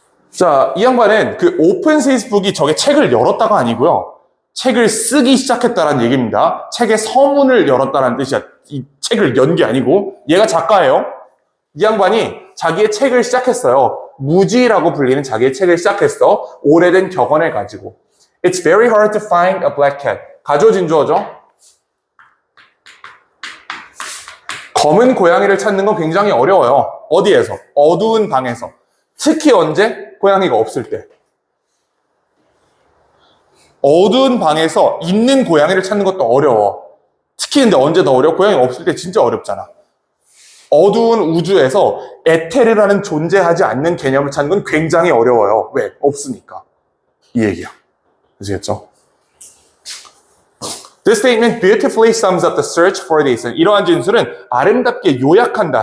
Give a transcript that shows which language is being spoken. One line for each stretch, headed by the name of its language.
Korean: 자, 이 양반은 그 오픈 페이스북이 저게 책을 열었다가 아니고요. 책을 쓰기 시작했다라는 얘기입니다. 책의 서문을 열었다라는 뜻이야. 이 책을 연 게 아니고 얘가 작가예요. 이 양반이 자기의 책을 시작했어요. 무지라고 불리는 자기의 책을 시작했어. 오래된 격언을 가지고.
English: It's very hard to find a black cat.
Korean: 가조진주어죠. 검은 고양이를 찾는 건 굉장히 어려워요. 어디에서? 어두운 방에서. 특히 언제? 고양이가 없을 때. 어두운 방에서 있는 고양이를 찾는 것도 어려워. 특히 근데 언제 더 어려워? 고양이가 없을 때 진짜 어렵잖아. 어두운 우주에서 에테르라는 존재하지 않는 개념을 찾는 건 굉장히 어려워요. 왜? 없으니까. 이 얘기야. 아시겠죠?
English: This statement beautifully sums up the search for this.
Korean: 이러한 진술은 아름답게 요약한다.